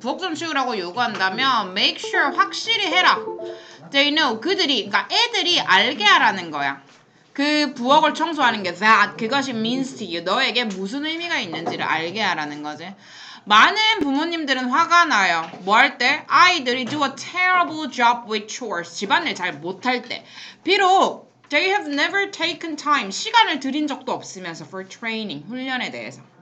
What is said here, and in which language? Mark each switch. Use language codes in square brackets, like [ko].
[ko] 부엌 좀 치우라고 요구한다면 [en] make sure [ko] 확실히 해라. [en] They know. [ko] 그러니까 애들이 알게 하라는 거야. 그 부엌을 청소하는 게 [en] that [ko] 그것이 [en] means to you. [ko] 너에게 무슨 의미가 있는지를 알게 하라는 거지. 많은 부모님들은 화가 나요. 뭐 할 때? 아이들이 [en] do a terrible job with chores. [ko] 집안일 잘 못할 때. 비록 [en] they have never taken time. [ko] 시간을 들인 적도 없으면서 [en] for training. [ko] 훈련에 대해서.